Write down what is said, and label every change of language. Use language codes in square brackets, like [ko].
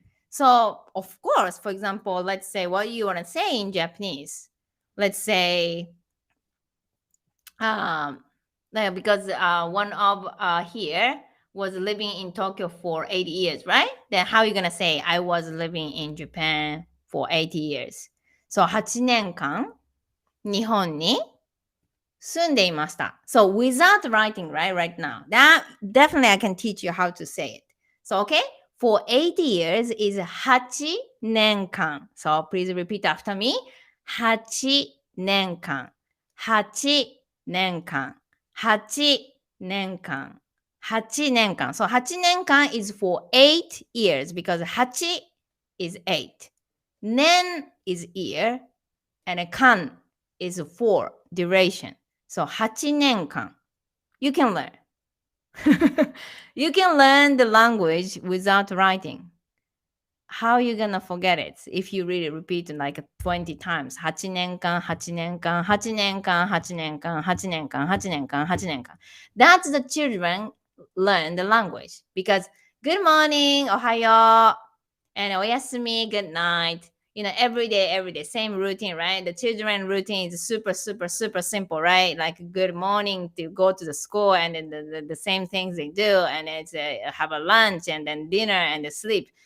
[en] So of course, for example, let's say what you want to say in Japanese. Let's say, like, because one of here was living in Tokyo for 8 years, right? Then how are you gonna say I was living in Japan for 8 years? [ja] So 8年間日本に住んでいました。 [en] So without writing, right now, that definitely I can teach you how to say it. So okay, for 8 years is [ja] 8年間. [en] So please repeat after me. [ja] 8年間。8年間。 8年間。8年間。 [en] So [ja] 8年間 [en] is for 8 years because 8 is 8. 年 is year and 間 is for duration. So [ja] 8年間 [en] you can learn. You can learn the language without writing. How are you gonna forget it if you really repeat it like 20 times? [ja] 8年間、8年間、8年間、8年間、8年間、8年間、8年間. [en] That's the children learn the language because good morning, [ja] おはよう, [en] and [ja] おやすみ, [en] good night. You know, every day, same routine, right? The children routine is super simple, right? Like good morning to go to the school and then the same things they do, and it's have a lunch and then dinner and the sleep.